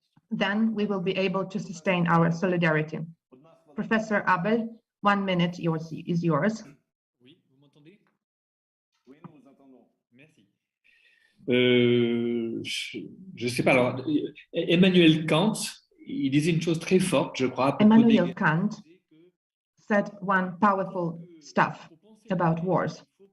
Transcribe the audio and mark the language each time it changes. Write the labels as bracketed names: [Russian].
[English] Then we will be able to sustain our solidarity. Professor Abel, 1 minute is yours. [French] Oui, vous m'entendez? Oui, nous vous entendons. Merci. Je sais pas. Alors, Emmanuel Kant, il disait une chose très forte, je crois. [English] Immanuel Kant said one powerful stuff about wars.